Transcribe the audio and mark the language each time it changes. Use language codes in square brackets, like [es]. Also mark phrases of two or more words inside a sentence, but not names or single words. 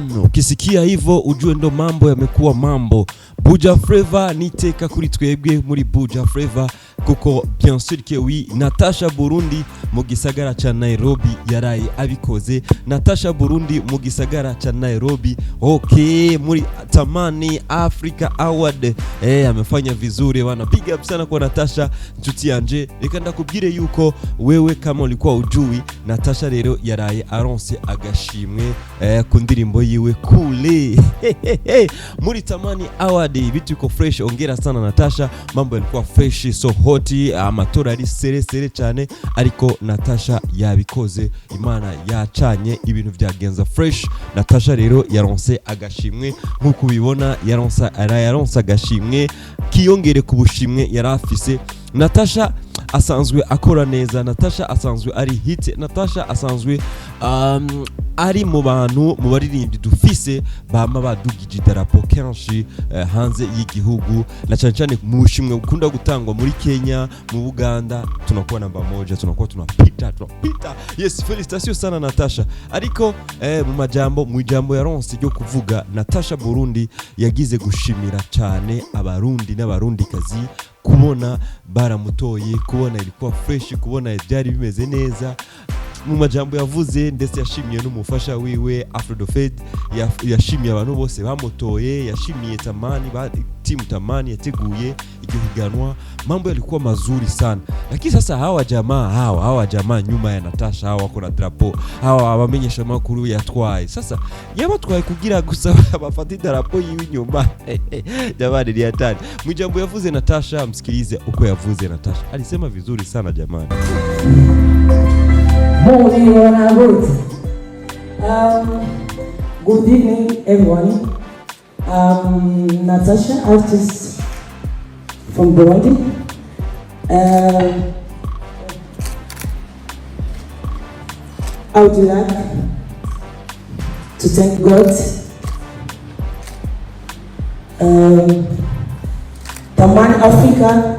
[sw] ukisikia hivyo ujue ndo mambo yamekuwa mambo. [rn] Buja Flava niteka kuri twebwe muri Buja Flava kuko [fr] bien sûr que oui, [rn] Natasha Burundi mu gisagara cha Nairobi yaraye abikoze. Natasha Burundi mu gisagara cha Nairobi, okay, muri Tamani Africa Award [sw] amefanya vizuri bana. [en] Big up [sw] sana kwa [rn] Natasha nshuti yanje. Reka ndakubwire yuko wewe [sw] kama ulikuwa ujui, [rn] Natasha rero yaraye aronse agashimwe ku ndirimbo yiwe Kule muri Tamani Award. Bitu ko fresh, ongera sana Natasha, [sw] mambo yalikuwa fresh, [rn] so hoti, amatora ari sere cyane, ariko Natasha yabikoze, Imana yacanye ibintu byagenza fresh. Natasha rero yaronse agashimwe nkuko ubibona, yaronse agashimwe kiyongere ku bushimwe yarafise. Natasha asanzwe akora neza, Natasha asanzwe ari hit, Natasha asanzwe ari mu bantu mu baririmbyi dufise bama badugije idarapo kenshi hanze y'igihugu, na cyane mu bushimwe bukunda gutangwa muri Kenya, mu Uganda, [sw] tunakuwa namba moja, tunakuwa tunapita. [rn] Yes, felicitation sana Natasha. Ariko mu ijambo yaronse ryo kuvuga, Natasha Burundi yagize gushimira cyane abarundi n'abarundikazi kubona baramutoye, kubona ilikuwa fresh, kubona byari bimeze neza. Mu majambo yavuze ndetse yashimiye n'umufasha wiwe Afrodofed, yashimiye abantu bose bamutoye, yashimiye Tamani, team Tamani yateguye iryo higanwa. [sw] Mambo yalikuwa mazuri sana. Lakini sasa hawa jamaa nyuma ya Natasha, hawa wako na drapo, hawa [rn] abamenyesha makuru yatwaye. Sasa yabatwaye kugira gusa bafata drapo yiwe nyuma. [sw] Jamani ni hatari. [rn] Mu jambo yavuze Natasha, msikilize uko yavuze Natasha. [sw] Alisema vizuri sana jamani. [en] Good evening everyone. Natasha, artist from Burundi. I would like to thank God, Tamani Africa.